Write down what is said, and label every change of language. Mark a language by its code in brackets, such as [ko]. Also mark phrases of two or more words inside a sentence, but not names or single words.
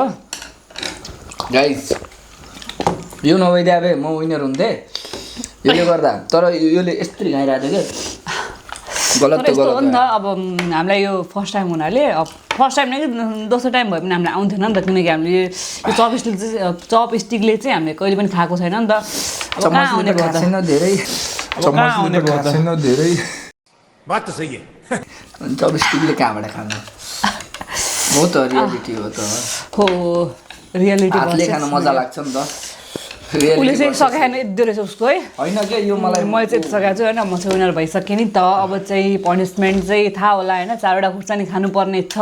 [ne] गाइस यो नभइदिए अब म विनर हुन्थेँ यसले गर्दा तर यसले यस्तरी खाइरहेको थियो क्या गलत तर त यस्तो हो नि गलत त अब हामीलाई यो [en] first time [ne] हुनाले [en] first time [ne] नै दोस्रो टाइम भयो भने हामीलाई आउँथेन नि त किनकि हामीले यो चपस्टिकले चाहिँ हामीले कहिले पनि खाएको छैन नि त अब कहाँ आउने भयो त छैन धेरै कहाँ आउने भयो त [hi] धेरै बात तो सही है [ne] चपस्टिकले कहाँबाट खानु हो त रियालिटी हो त हो रियालिटी हातले खानु मजा लाग्छ नि त उसले चाहिँ सघाएन यति रहेछ उसको है होइन क्या यो मलाई मैले चाहिँ यति सघाएको छु होइन म चाहिँ विनर भइसकेँ नि त अब चाहिँ पनिसमेन्ट चाहिँ थाहा होला होइन 4वटा खुर्सानी खानुपर्ने छ